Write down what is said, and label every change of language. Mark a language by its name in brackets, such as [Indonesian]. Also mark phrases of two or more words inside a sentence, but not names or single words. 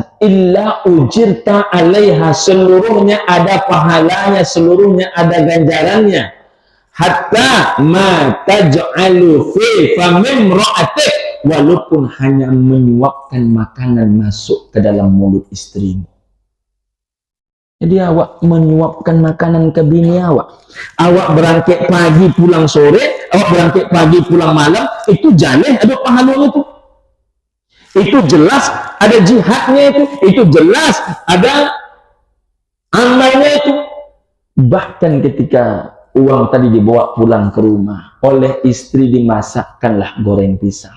[Arabic] إلا أجرت عليها, [Indonesian] seluruhnya ada pahalanya, seluruhnya ada ganjarannya. [Arabic] حتى ما تجعل في فم امرأتك, [Indonesian] walaupun hanya menyuapkan makanan masuk ke dalam mulut istrimu. [Minangkabau] Jadi awak menyuapkan makanan ke bini awak. Awak berangkat pagi pulang sore, awak berangkat pagi pulang malam, itu jaleh ada pahalanya itu. [Indonesian] Itu jelas ada jihadnya itu jelas ada amalnya itu. Bahkan ketika uang tadi dibawa pulang ke rumah, oleh istri dimasakkanlah goreng pisang.